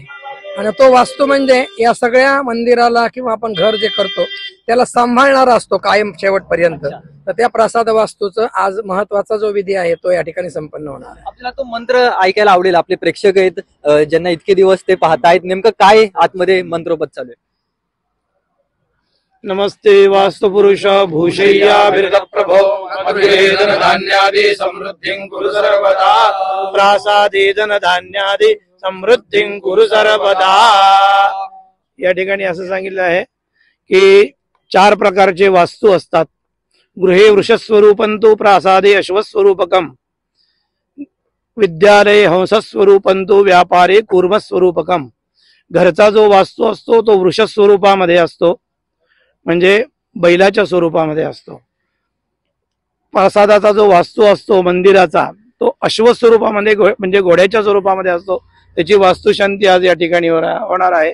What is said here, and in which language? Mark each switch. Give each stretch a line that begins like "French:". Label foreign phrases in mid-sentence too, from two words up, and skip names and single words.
Marathi: आणि तो वास्तू म्हणजे या सगळ्या मंदिराला किंवा आपण घर जे करतो त्याला सांभाळणारा असतो कायम शेवटपर्यंत। तर त्या प्रसाद वास्तूचं आज महत्वाचा जो विधी आहे तो या ठिकाणी संपन्न होणार आहे। आपल्याला तो मंत्र ऐकायला आवडेल, आपले प्रेक्षक आहेत ज्यांना इतके दिवस ते पाहतायत, नेमकं काय आतमध्ये मंत्रोपद चालू आहे?
Sanskrit: नमस्ते वास्तु पुरुष भूषय्या बिरद प्रभो धन धान्यादि समृद्धिं कुरु सर्वदा, प्रासादे धन धान्यादि समृद्धिं कुरु सर्वदा।
Marathi: या ठिकाणी असं सांगितलं आहे की 4 प्रकारचे वास्तू असतात।
Sanskrit: गृहे वृषस्वरूपंतु, प्रासादे अश्वस्वरूपकम, विद्यालये हंसस्वरूपंतु, व्यापारे कूर्मस्वरूपकम।
Marathi: घरचा जो वास्तू असतो तो वृषस्वरूपामध्ये असतो, म्हणजे बैलाच्या स्वरूपामध्ये असतो। प्रासादाचा जो वास्तू असतो मंदिराचा तो अश्वस्वरूपामध्ये म्हणजे घोड्याच्या स्वरूपामध्ये असतो, त्याची वास्तुशांती आज या ठिकाणी होणार आहे।